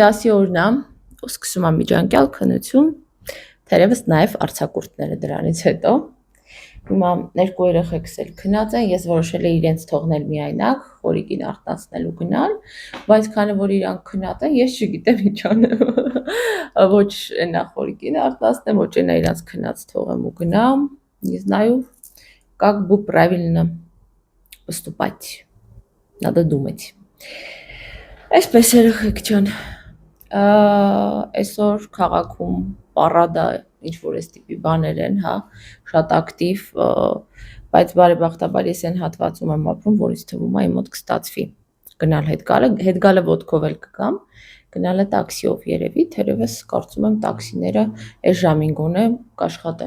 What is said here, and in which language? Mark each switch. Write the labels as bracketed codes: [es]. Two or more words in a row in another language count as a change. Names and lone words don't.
[hy] դասի օրն է, ու սկսում եմ միջանկյալ քննություն, թերևս նաև արձակուրդները դրանից հետո, հիմա երկու երեխեքս էլ քնած են, ես որոշել եմ իրենց թողնել միայնակ, խորիկին արտացնելու գնալ, բայց քանի որ իրանք քնած են, ես չգիտեմ ինչ անեմ, ոչ այնա խորիկին արտացնեմ, ոչ այնա իրանց քնած թողեմ ու գնամ, [ru] не знаю, как бы правильно поступать, надо думать. [hy] Այսպես երեխեք ջան, այսօր քաղաքում պարադա ինչ-որ այս տիպի բաներ են, հա, շատ ակտիվ, բայց բարեբախտաբար ես այն հատվածում եմ ապրում, որ ինձ թվում է իմ մոտ կստացվի գնալ հետ գալը ոտքով էլ կգամ, գնալը տաքսիով երևի, թերևս կարծում եմ տաքսիները այս ժամին գոնե կաշխատեն։